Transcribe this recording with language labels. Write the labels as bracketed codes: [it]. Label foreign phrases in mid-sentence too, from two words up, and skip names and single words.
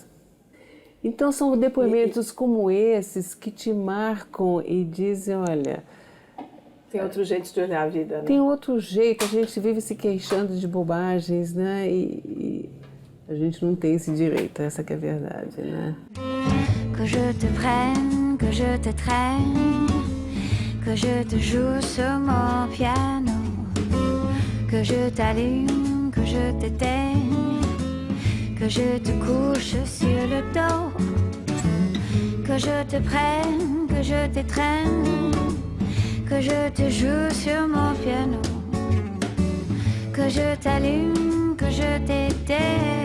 [pt] Então são depoimentos como esses que te marcam e dizem, olha... Tem outro jeito de olhar a vida, né? Tem outro jeito, a gente vive se queixando de bobagens, né? E a gente não tem esse direito, essa que é a verdade, né? [fr] Que je te prenne, que je te traîne, que je te joue sur mon piano, que je t'allume, que je t'éteigne, que je te couche sur le dos, que je te prenne, que je t'étreigne, que je te joue sur mon piano, que je t'allume, que je t'éteigne,